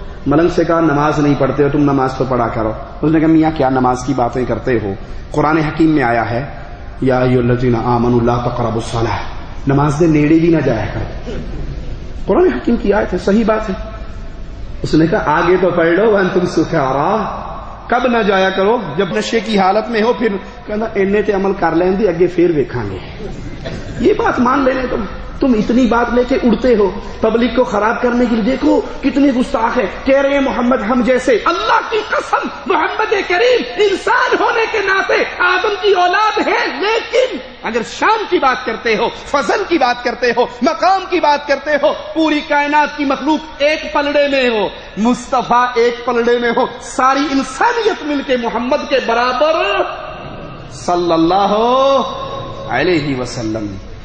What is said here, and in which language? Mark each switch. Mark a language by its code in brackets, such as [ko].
[ur] ملنگ سے کہا نماز نہیں پڑھتے ہو، تم نماز تو پڑھا کرو. اس نے کہا میاں کیا نماز کی باتیں کرتے ہو، قرآن حکیم میں آیا ہے [ar] یا ایھا الذین آمنوا لا تقربوا الصلاۃ، [pa] نماز دے نیڑے بھی نہ جایا کرو. [ur] قرآن حکیم کی آیت ہے، صحیح بات ہے. اس نے کہا آگے تو پڑھ لو [ar] وانتم سکارا، [ur] کب نہ جایا کرو جب نشے کی حالت میں ہو. [pa] پھر کہنا اینے تے عمل کر لیں دی اگے پھر ویکھاں گے. [ur] یہ بات مان لینے تم اتنی بات لے کے اڑتے ہو پبلک کو خراب کرنے کے لیے. دیکھو کتنے گستاخ ہے، کہہ رہے ہیں محمد ہم جیسے. اللہ کی قسم محمد کریم انسان ہونے کے ناطے آدم کی اولاد ہے، لیکن اگر شان کی بات کرتے ہو، فضل کی بات کرتے ہو، مقام کی بات کرتے ہو، پوری کائنات کی مخلوق ایک پلڑے میں ہو، مصطفیٰ ایک پلڑے میں ہو، ساری انسانیت مل کے محمد کے برابر صلی اللہ علیہ وسلم.